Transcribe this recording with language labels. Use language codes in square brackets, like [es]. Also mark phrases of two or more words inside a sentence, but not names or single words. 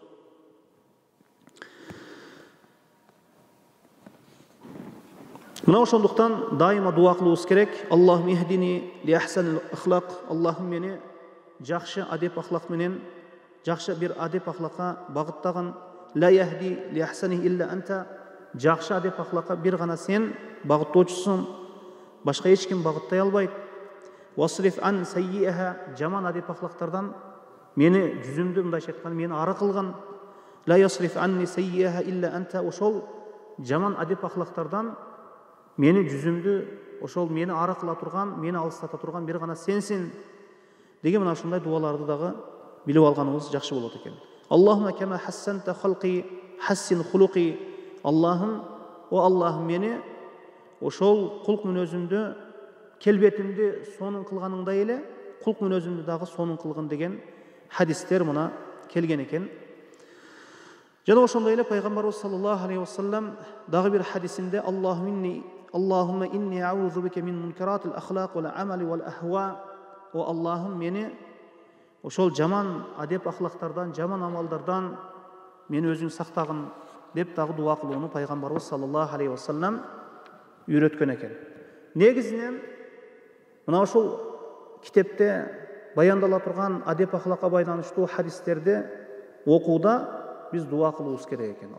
[ky] Мына ошондуктан дайыма дуа кылуубуз керек. [ar] اللهم اهدني لأحسن الأخلاق. [ky] Аллахым мени жакшы адеп ахлак менен, жакшы бир адеп ахлакка багыттагын. [ar] لا يهدي لأحسنها إلا أنت. [ky] Жакшы адеп ахлакка бир гана сен багыттоочусуң, башка эч ким багыттай албайт. [ar] واصرف عني سيئها. [ky] Жаман адеп ахлактардан мени, жүзүмдү мындайча айтканда мени ары кылгын. [ar] لا يصرف عني سيئها إلا أنت. [ky] Ошол жаман адеп ахлактардан мени, жүзүмдү, ошол мени ары кыла турган, мени алыстата турган бир гана сенсин деген мына ушундай дуаларды дагы билип алганыбыз жакшы болот экен. [ar] اللهم كما حسنت خلقي فحسن خلقي. [ky] Аллахым, о Аллахым, мени ошол кулк мүнөзүмдү, келбетимди сонун кылганыңдай эле кулк мүнөзүмдү дагы сонун кылгын деген хадистер мына келген экен. Жана ошондой эле пайгамбарыбыз [ar] صلى الله عليه وسلم [ky] дагы бир хадисинде: [ar] اللهم إني أعوذ بك من منكرات الأخلاق والأعمال والأهواء. [ky] О Аллахым, мени ошол жаман адеп ахлактардан, жаман амалдардан мени өзүң сактагын деп дагы дуа кылууну пайгамбарыбыз [ar] صلى الله عليه وسلم [ky] үйрөткөн экен. Негизинен мына ошол китепте баяндала турган адеп ахлакка байланыштуу хадистерди окууда биз дуа кылуубуз керек экен.